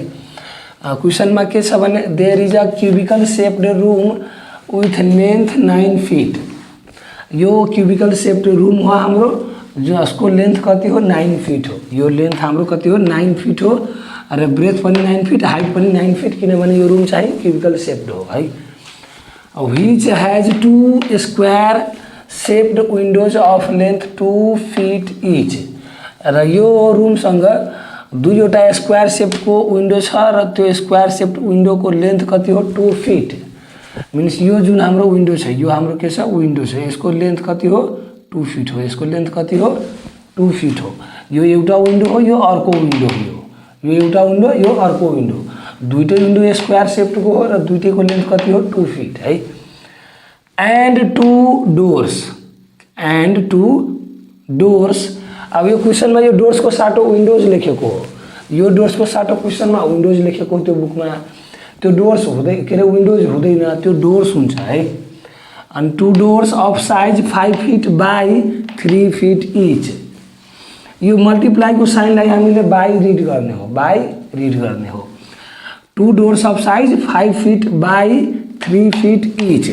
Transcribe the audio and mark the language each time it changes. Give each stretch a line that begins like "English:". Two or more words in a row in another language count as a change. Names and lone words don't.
Nepali: क्वेसन में के छ भने
English: there is a cubical shaped room with length 9 feet.
Nepali: यो
English: cubical shaped room
Nepali: हो हाम्रो जसको लेंथ कति हो 9 फीट हो। यो लेंथ हाम्रो कति हो 9 फीट हो र ब्रेथ पनि 9 फीट हाइट पनि 9 फीट किनभने यो रूम चाहिँ
English: cubical shaped
Nepali: हो है।
English: which has two square shaped windows of length 2 feet each.
Nepali: र यो रूम सँग दुईवटा
English: square shape
Nepali: को विंडो छ र त्यो
English: square shape
Nepali: विंडो को लेंथ कति हो 2 फीट। मीन्स यो जुन हाम्रो विंडो छ यो हाम्रो के छ विंडो छ यसको लेंथ कति हो 2 फीट हो। यसको लेंथ कति हो 2 फीट हो। यो एउटा विंडो हो यो अर्को विंडो हो। यो एउटा विंडो यो अर्को विंडो दुईटै विंडो
English: square shape
Nepali: को हो र दुईटैको लेंथ कति हो 2 फीट है।
English: and two doors.
Nepali: अब यो क्वेसन में यो डोर्स को साटो विंडोज लेखेको हो। यो डोर्स को साटो क्वेसन में विंडोज लेखेको त्यो बुक में त्यो डोर्स हुँदै के रे विंडोज हुँदैन त्यो डोर्स हुन्छ है।
English: अनि two doors of size 5 feet by 3 feet each.
Nepali: यो मल्टिप्लाई को साइनलाई हामीले बाई रिड गर्ने हो। बाई रिड गर्ने हो।
English: two doors of size 5 feet by 3 feet each.